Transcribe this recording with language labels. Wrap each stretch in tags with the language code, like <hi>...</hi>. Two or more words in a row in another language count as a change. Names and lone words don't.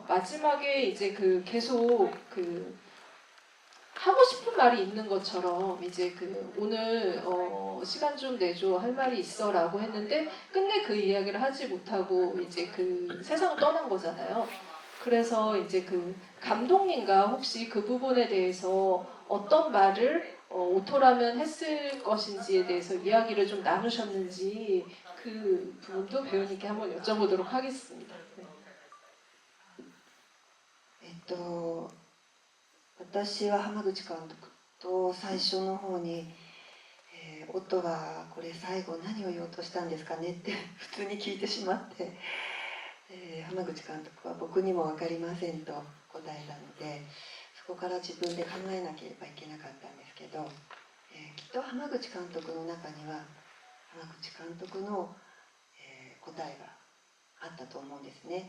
<ko>마지막에 이제 그 계속 그 하고 싶은 말이 있는 것처럼 이제 그 오늘 시간 좀 내줘 할 말이 있어라고 했는데 끝내 그 이야기를 하지 못하고 이제 그 세상을 떠난 거잖아요. 그래서 이제 그 감독님과 혹시 그 부분에 대해서 어떤 말을 오토라면 했을 것인지에 대해서 이야기를 좀 나누셨는지 그 부분도 배우님께 한번 여쭤보도록 하겠습니다. 네.</ko> <ja>私は浜口監督と最初の方に、オットがこれ最後何を言おうとしたんですかねって普通に聞いてしまって、浜口監督は僕にも分かりませんと答えたので、そこから自分で考えなければいけなかったんですけど、きっと浜口監督の中には浜口監督の、答えがあったと思うんですね。</ja>